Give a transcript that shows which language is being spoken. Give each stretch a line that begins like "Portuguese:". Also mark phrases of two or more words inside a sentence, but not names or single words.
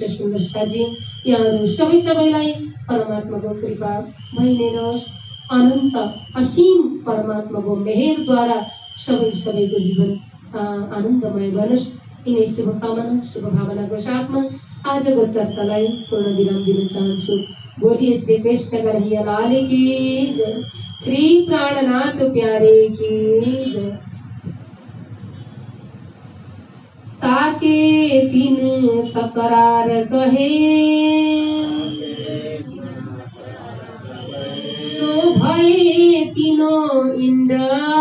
Nepali: सुन्दर साजी, यहाँहरू सबैलाई परमात्माको कृपा भइ नै रहोस्। अनन्त असीम परमात्माको मेहेरद्वारा सबैको जीवन आनन्दमय बनोस्। यिनै शुभकामना शुभभावनाको साथमा आजको चर्चालाई पूर्ण विराम दिन चाहन्छु।
Hindi: बोलिए श्री कृष्ण कन्हैया लाल की जय, श्री प्राणनाथ प्यारे की जय। ताके तीन तकरार कहे सो भये तीनों इंद्र,